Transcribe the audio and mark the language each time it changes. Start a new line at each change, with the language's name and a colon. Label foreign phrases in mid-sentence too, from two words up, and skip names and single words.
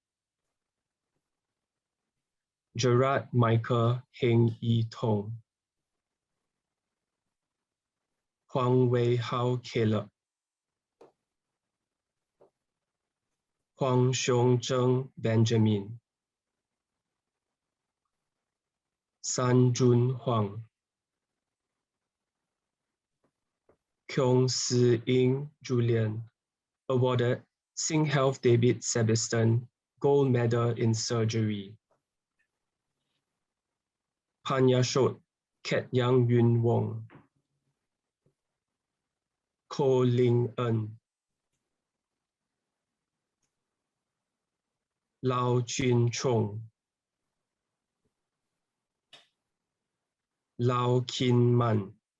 English: Gerard Michael Heng Yi Tong, Huang Wei Hao Caleb, Huang Xiong Zheng Benjamin, San Jun Huang, Kyung Si Ying Julian, awarded SingHealth David Sebastian Gold Medal in Surgery. Panyashot Ket Yang Yun Wong, Ko Ling En, Lao Chin Chong, Lao Kin Man,